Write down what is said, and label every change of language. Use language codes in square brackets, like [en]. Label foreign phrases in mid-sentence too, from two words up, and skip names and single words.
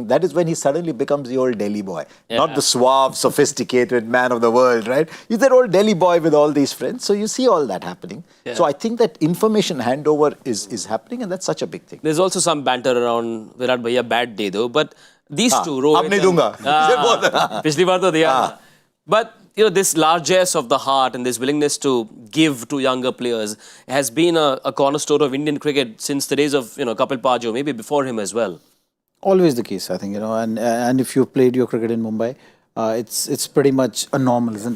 [en] That is when he suddenly becomes the old Delhi boy. Yeah. Not the suave, sophisticated man of the world, right? He's that old Delhi boy with all these friends. So you see all that happening. Yeah. So I think that information handover is happening, and that's such a big thing. There's also some banter around Virat Bhaiya bad day though, but these two, Rohit [hi] अबने दूंगा. पिछली बार तो दिया. [en] But this largesse of the heart and this willingness to give to younger players has been a cornerstone of Indian cricket since the days of Kapil Pajo, maybe before him as well. Always the case, I think, and if you've played your cricket in Mumbai, it's pretty much a normal, isn't it?